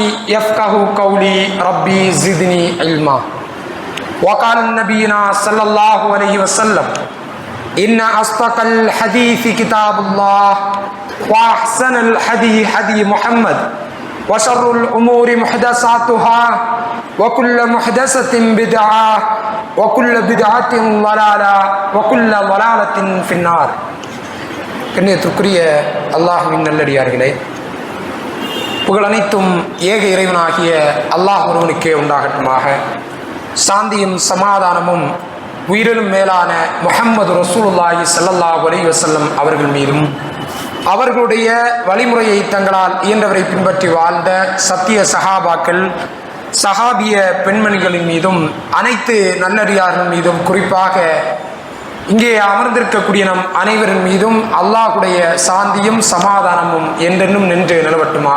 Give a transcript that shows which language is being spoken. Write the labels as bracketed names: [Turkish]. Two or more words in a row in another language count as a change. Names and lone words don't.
[Arabic] يفقه قولي ربي زدني علما وقال نبينا صلى الله عليه وسلم إن أصدق الحديث كتاب الله وأحسن الحديث حديث محمد وشر الأمور محدثاتها وكل محدثة بدعة وكل بدعة ضلالة وكل ضلالة في النار. [Tamil] கண்ணியத்திற்குரிய அல்லாஹ்வின் நல்லடியார்களே, புகழ் அனைத்தும் ஏக இறைவனாகிய அல்லாஹ் ஒருவனுக்கே உண்டாகட்டுமாக. சாந்தியும் சமாதானமும் உயிரிலும் மேலான முஹம்மது [Arabic] رسول الله صلى الله عليه وسلم [Tamil] அவர்கள் மீதும் அவர்களுடைய வழிமுறையை தங்களால் இயன்றவரை பின்பற்றி வாழ்ந்த சத்திய சஹாபாக்கள் சஹாபிய பெண்மணிகளின் மீதும் அனைத்து நல்லடியார்கள் மீதும் குறிப்பாக இங்கே அமர்ந்திருக்கக்கூடிய நம் அனைவரின் மீதும் அல்லாஹுடைய சாந்தியும் சமாதானமும் என்றென்னும் நின்று நிலவட்டுமாக.